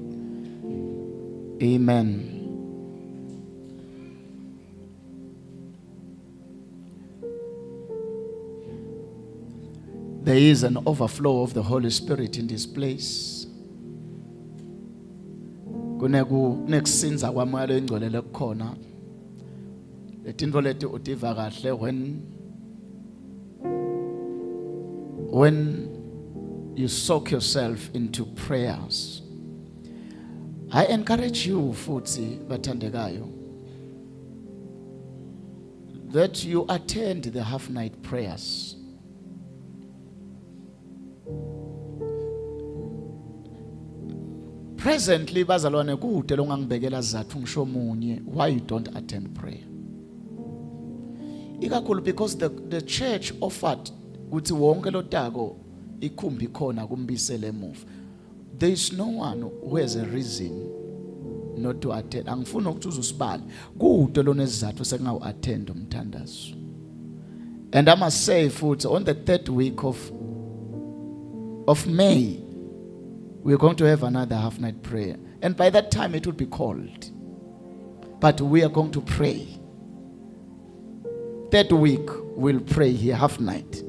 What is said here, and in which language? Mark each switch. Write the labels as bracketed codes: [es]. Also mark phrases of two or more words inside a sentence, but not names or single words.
[en] Amen. There is an overflow of the Holy Spirit in this place. [ss] Kunekusinza kwamoya engcwele kukhona. Letinto leti utiva kahle [en] when you soak yourself into prayers. I encourage you [ss] futhi bathandekayo [en] that you attend the half night prayers. Presently [ss] bazalwane kude longangibekela zathu ngisho munye [en] why you don't attend prayer. [ss] Ikakhulu [en] because the church offered [ss] ukuthi wonke lotako ikhumbi khona kumbisele emuva. [en] There is no one who has a reason not to attend. [ss] Angifuni ukuthi uzusibali kude lona izathu sengawu attend umthandazo. [en] And I must say futhi on the 3rd week of May we're going to have another half night prayer, and by that time it will be called, but we are going to pray. 3rd week we'll pray here half night.